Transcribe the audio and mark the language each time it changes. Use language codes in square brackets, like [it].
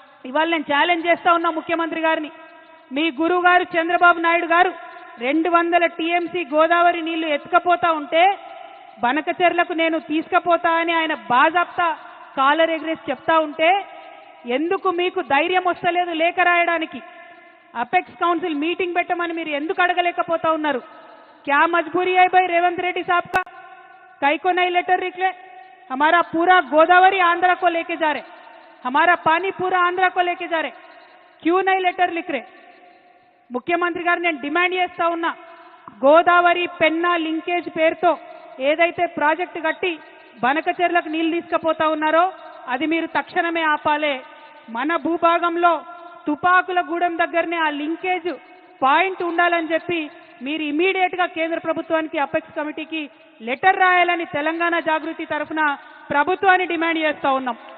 [te] ఇవాళ నేను ఛాలెంజ్ చేస్తా ఉన్నా ముఖ్యమంత్రి గారిని. మీ గురువు గారు చంద్రబాబు నాయుడు గారు 200 టీఎంసీ గోదావరి నీళ్లు ఎత్తుకపోతా ఉంటే బనకచెర్లకు నేను తీసుకుపోతా అని ఆయన బాజాప్తా కాలర్ ఎగ్రేసి చెప్తా ఉంటే ఎందుకు మీకు ధైర్యం వస్తలేదు లేఖ రాయడానికి? అపెక్స్ కౌన్సిల్ మీటింగ్ పెట్టమని మీరు ఎందుకు అడగలేకపోతా ఉన్నారు? [hi] क्या मजबूरी है भाई रेवंत रेड्डी साहब का? कई को नहीं लेटर निकले? हमारा पूरा गोदावरी आंध्रा को लेके जा रहे, हमारा पानी पूरा आंध्रा को लेके जा रहे, क्यों नहीं लेटर लिख रहे? [te] ముఖ్యమంత్రి గారు నేను డిమాండ్ చేస్తా ఉన్నా, గోదావరి పెన్నా లింకేజ్ పేరుతో ఏదైతే ప్రాజెక్టు కట్టి బనకచెర్లకు నీళ్లు తీసుకుపోతా ఉన్నారో అది మీరు తక్షణమే ఆపాలే. మన భూభాగంలో తుపాకుల గూడెం దగ్గరనే ఆ లింకేజ్ పాయింట్ ఉండాలని చెప్పి మీరు ఇమీడియట్ గా కేంద్ర ప్రభుత్వానికి అపెక్స్ కమిటీకి లెటర్ రాయాలని తెలంగాణ జాగృతి తరఫున ప్రభుత్వాన్ని డిమాండ్ చేస్తా ఉన్నాం.